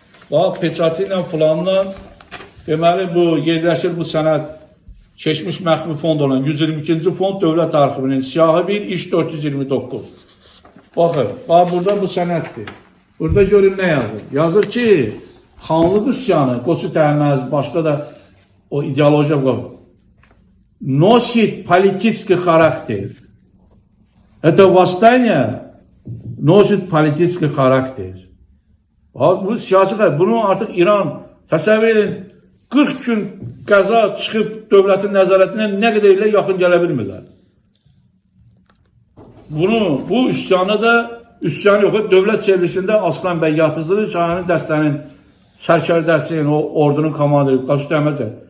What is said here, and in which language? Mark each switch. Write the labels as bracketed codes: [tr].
[az] Bax, peçatı ilə filanla, deməli, bu yerləşir bu sənəd keçmiş məxfi fond olan 122-ci fond Dövlət Arxivinin siyahı 1, iş 429. Baxın, bax, burada bu sənəddir. Burada görün nə yazır? Yazır ki, xanlıq üsyanı, Qoçu Təhməz, başqa da o ideolojiya qoyur. [ru] Носит политический характер. Это восстание носит политический характер. [az] Bu siyasi xəbər. Bunu artıq İran, təsəvvür edin, 40 gün qəza çıxıb dövlətin nəzarətinə nə qədər ilə yaxın gələ bilmirlər. Bu üsyanı da, üsyan yox, dövlət çevrilişində Aslan bəy Yatızlı, Şahinin dəstənin sərkərdəsinin, o ordunun komandiri, Qoçu Təhməz.